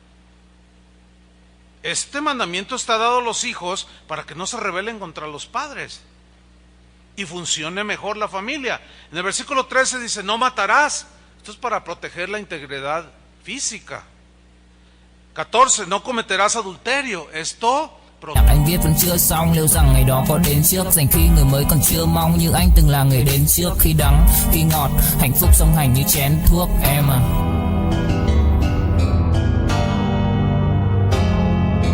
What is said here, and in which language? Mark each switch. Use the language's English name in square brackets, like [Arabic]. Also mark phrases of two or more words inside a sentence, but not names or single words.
[Spanish] Este mandamiento está dado a los hijos para que no se rebelen contra los padres y funcione mejor la familia. En el versículo 13 dice, no matarás. Esto es para proteger la integridad física. 14, no cometerás adulterio. Esto [Vietnamese] Anh viết vẫn chưa xong, liệu rằng ngày đó có đến trước, dành khi người mới còn chưa mong, như anh từng là người đến trước. Khi đắng, khi ngọt, hạnh phúc song hành như chén thuốc em à.